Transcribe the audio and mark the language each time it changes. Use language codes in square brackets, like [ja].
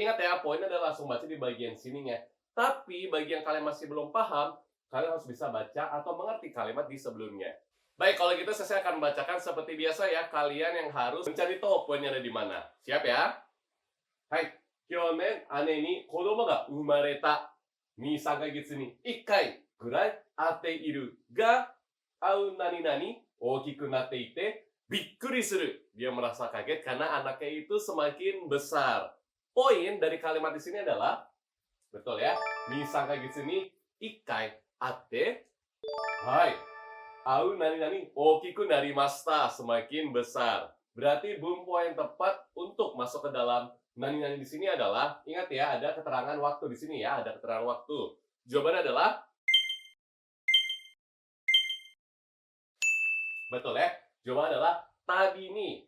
[id] Ingat ya, poinnya adalah langsung baca di bagian sininya. Tapi bagi yang kalian masih belum paham, kalian harus bisa baca atau mengerti kalimat di sebelumnya. Baik, kalau gitu saya akan membacakan seperti biasa ya. Kalian yang harus mencari tahu poinnya ada di mana. Siap ya? [ja] Hai, kyonen ane ni kodomo ga umareta. 2、3ヶ月に1回ぐらい会っているが、会う何々大きくなっていてびっくりする. [id] Dia merasa kaget karena anaknya itu semakin besar. Poin dari kalimat di sini adalah, betul ya, [ja] 2、3ヶ月に1回会って、はい、会う何々大きくなりました. [id] Semakin besar. Berarti bumpo yang tepat untuk masuk ke dalam nani-nani di sini adalah, ingat ya, ada keterangan waktu di sini ya, ada keterangan waktu. Jawabannya adalah, betul ya, jawabannya adalah tabini.